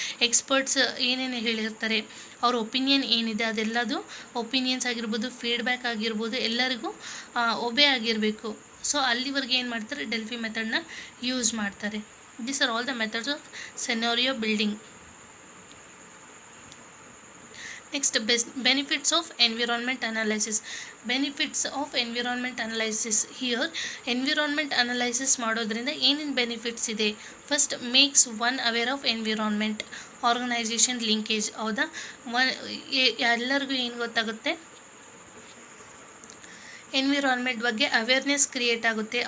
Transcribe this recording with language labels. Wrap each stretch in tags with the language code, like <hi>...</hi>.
<kn>Experts ಏನೇನು ಹೇಳಿರ್ತಾರೆ, ಅವ್ರ ಒಪಿನಿಯನ್ ಏನಿದೆ ಅದೆಲ್ಲದು ಒಪಿನಿಯನ್ಸ್ ಆಗಿರ್ಬೋದು, ಫೀಡ್ಬ್ಯಾಕ್ ಆಗಿರ್ಬೋದು, ಎಲ್ಲರಿಗೂ ಒಬೆ ಆಗಿರಬೇಕು. ಸೊ ಅಲ್ಲಿವರೆಗೆ ಏನು ಮಾಡ್ತಾರೆ, ಡೆಲ್ಫಿ ಮೆಥಡ್ನ ಯೂಸ್ ಮಾಡ್ತಾರೆ.</kn> <en>These are all the methods of scenario building. Next, benefits of environment analysis. Benefits of environment analysis.</en> <kn>Here, environment analysis ಮಾಡೋದ್ರಿಂದ ಏನೇನು ಬೆನಿಫಿಟ್ಸ್ ಇದೆ.</kn> <en>First, makes one aware of environment, organisation linkage.</en> <kn>ಹೌದಾ, ಎಲ್ಲರಿಗೂ ಏನು ಗೊತ್ತಾಗುತ್ತೆ, ಎನ್ವಿರಾನ್ಮೆಂಟ್ ಬಗ್ಗೆ awareness create ಆಗುತ್ತೆ.</kn>